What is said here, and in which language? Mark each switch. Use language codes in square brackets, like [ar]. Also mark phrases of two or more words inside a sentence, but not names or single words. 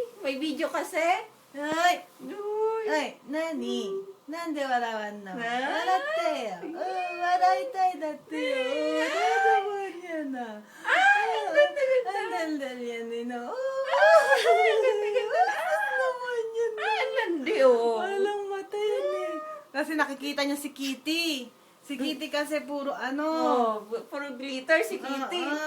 [tl] May video kasi. [ja] はい。 [tl] Uy. [ja] はい。何なんで笑わんのな笑ってよ。うん、笑いたいだってよ。 [tl] Ano ba yan ah? Ang dal yan eh, no? Naman yan. Ang landi, oh. Walang mata yan eh. Kasi nakikita niya si Kitty. Si Kitty kasi puro ano. Oh, puro glitter si Kitty.